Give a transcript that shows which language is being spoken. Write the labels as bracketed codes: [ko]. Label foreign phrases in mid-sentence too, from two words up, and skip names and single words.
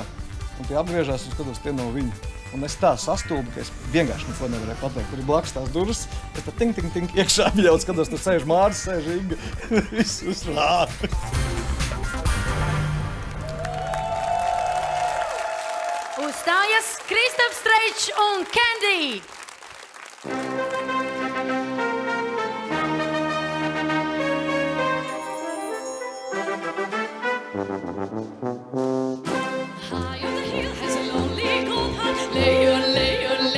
[lv] Un tie apgriežās un skatos, tie nav viņi. Un es tā sastulbu, ka es vienkārši neko nevarēju pateikt. Tur ir blakus tās durvis, es tā ting iekšā apļaut, skatos, tur sēž Māris, sēž Inga. Viss uzrāda. Uzstājas Kristaps Streičs un Candy! [en] High on the hill has a lonely goatherd, lay.